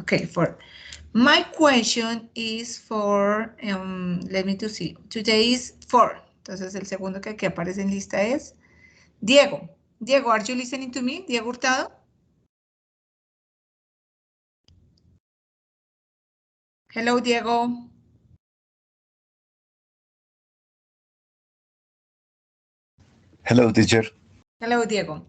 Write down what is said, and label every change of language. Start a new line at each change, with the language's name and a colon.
English: Okay, for my question is for, let me to see. Today is 4.
Spanish: Entonces el segundo que aquí aparece en lista es Diego.
English: Diego, are you listening to me? Diego Hurtado. Hello, Diego. Hello, teacher. Hello, Diego.